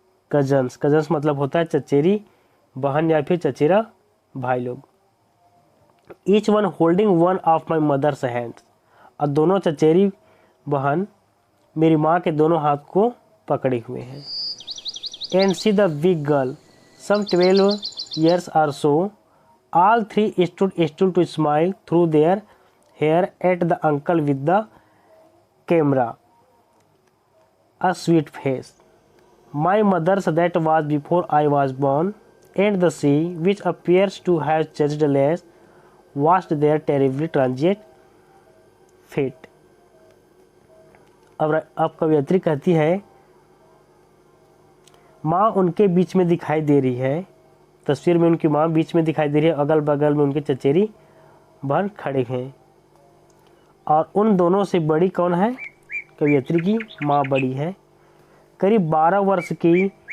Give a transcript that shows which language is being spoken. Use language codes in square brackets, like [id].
[hi] Cousins मतलब होता है चचेरी बहन या फिर चचेरा भाई लोग। [en] each one holding one of my mother's hands, [hi] और दोनों चचेरी बहन मेरी माँ के दोनों हाथ को पकड़े हुए हैं। [en] And see the big girl सम 12 years or so, all three stood to smile through their hair at the uncle with the camera, a sweet face. My mother's that was before I was born, and the sea, which appears to have changed less, watched their terribly transient fate. [hi] अब कवयित्री कहती है माँ उनके बीच में दिखाई दे रही है। तस्वीर में उनकी माँ बीच में दिखाई दे रही है, अगल बगल में उनके चचेरी बहन खड़े हैं। और उन दोनों से बड़ी कौन है? कवयित्री की माँ बड़ी है, करीब 12 वर्ष की।